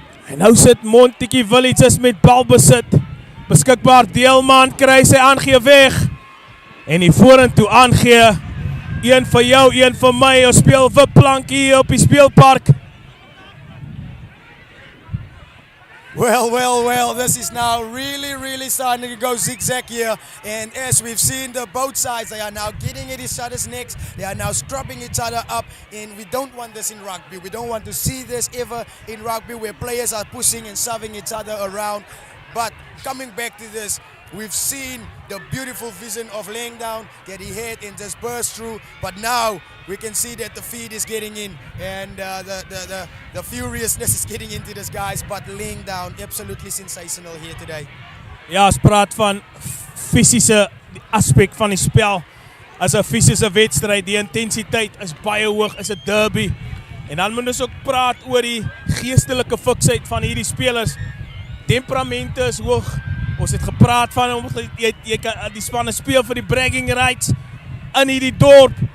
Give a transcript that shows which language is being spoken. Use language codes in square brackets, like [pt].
[af] En nou sit Montagu Villages met balbesit. Beskikbaar, Deelman kry sy aangee weg. En die vorentoe aangee. Een vir jou, een vir my. Ons speel vir plank hier op die speelpark. [en] Well, this is now really starting to go zigzag here. And as we've seen, both sides, they are now getting at each other's necks. They are now scrubbing each other up. And we don't want this in rugby. We don't want to see this ever in rugby where players are pushing and shoving each other around. But coming back to this, we've seen the beautiful vision of laying down that he had and just burst through. But now we can see that the feed is getting in and the furiousness is getting into this, guys. But laying down, absolutely sensational here today. [af] Ja, ons praat van fisiese aspek van die spel. As 'n fisiese wedstryd, die intensiteit is baie hoog, is 'n derby. En dan moet ons ook praat oor die geestelike fiksheid van hierdie spelers. Temperamente is hoog. Ons het gepraat van jy kan die spanne speel vir die [en] bragging rights [af] in hierdie dorp.